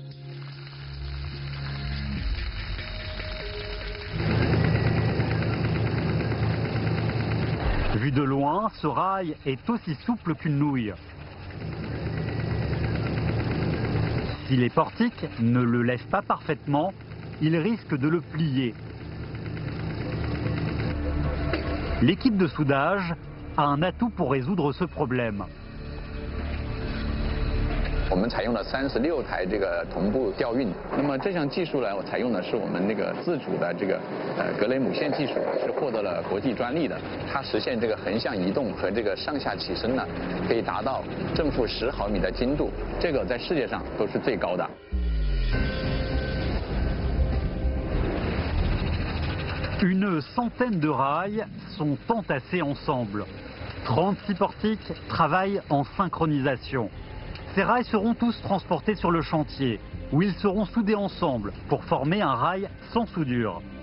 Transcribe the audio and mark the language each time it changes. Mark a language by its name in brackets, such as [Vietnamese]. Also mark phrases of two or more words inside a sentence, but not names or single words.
[French] Vu de loin, ce rail est aussi souple qu'une nouille. Si les portiques ne le lèvent pas parfaitement, il risque de le plier. L'équipe de soudage a un atout pour résoudre ce problème. [Chinese] 我们采用了36台这个同步调运，那么这项技术呢，我采用的是我们那个自主的这个格雷姆线技术，是获得了国际专利的。它实现这个横向移动和这个上下起身呢，可以达到正负10毫米的精度，这个在世界上都是最高的。 [French] Une centaine de rails sont entassés ensemble. 36 portiques travaillent en synchronisation. Ces rails seront tous transportés sur le chantier, où ils seront soudés ensemble pour former un rail sans soudure.